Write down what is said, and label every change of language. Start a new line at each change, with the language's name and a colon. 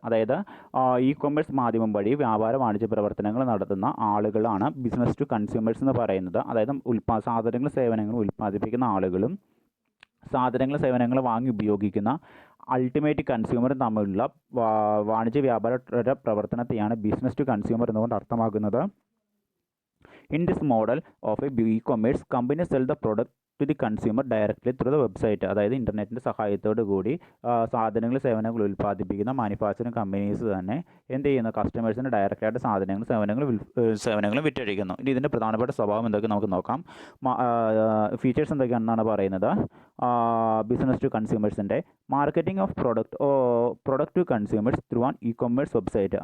Malayalam: അതായത് E commerce മാധ്യമം വഴി വ്യാപാര വാണിജ്യ പ്രവർത്തനങ്ങൾ നടത്തുന്ന ആളുകളാണ് ബിസിനസ് ടു കൺസ്യൂമേഴ്സ് എന്ന് പറയുന്നത്. അതായത് സാധനങ്ങളും സേവനങ്ങളും ഉൽപ്പാദിപ്പിക്കുന്ന ആളുകളും സാധനങ്ങളും സേവനങ്ങളും വാങ്ങി ഉപയോഗിക്കുന്ന അൾട്ടിമേറ്റ് കൺസ്യൂമറും തമ്മിലുള്ള വാണിജ്യ വ്യാപാര പ്രവർത്തനത്തെയാണ് ബിസിനസ് ടു കൺസ്യൂമർ എന്നുകൊണ്ട് അർത്ഥമാക്കുന്നത്.
English: In this model of a e-commerce, companies sell the product to the consumer directly through the website.
Malayalam: അതായത് ഇൻ്റർനെറ്റിൻ്റെ സഹായത്തോടു കൂടി സാധനങ്ങൾ സേവനങ്ങൾ ഉൽപ്പാദിപ്പിക്കുന്ന മാനുഫാക്ചറിങ് കമ്പനീസ് തന്നെ എന്ത് ചെയ്യുന്നു, കസ്റ്റമേഴ്സിന് ഡയറക്റ്റായിട്ട് സേവനങ്ങളും വിറ്റഴിക്കുന്നു. ഇനി ഇതിൻ്റെ പ്രധാനപ്പെട്ട സ്വഭാവം എന്തൊക്കെ നമുക്ക് നോക്കാം. ഫീച്ചേഴ്സ് എന്തൊക്കെയാണെന്നാണ് പറയുന്നത്.
English: Business to കൺസ്യൂമേഴ്സിൻ്റെ marketing of product to consumers through an e commerce website.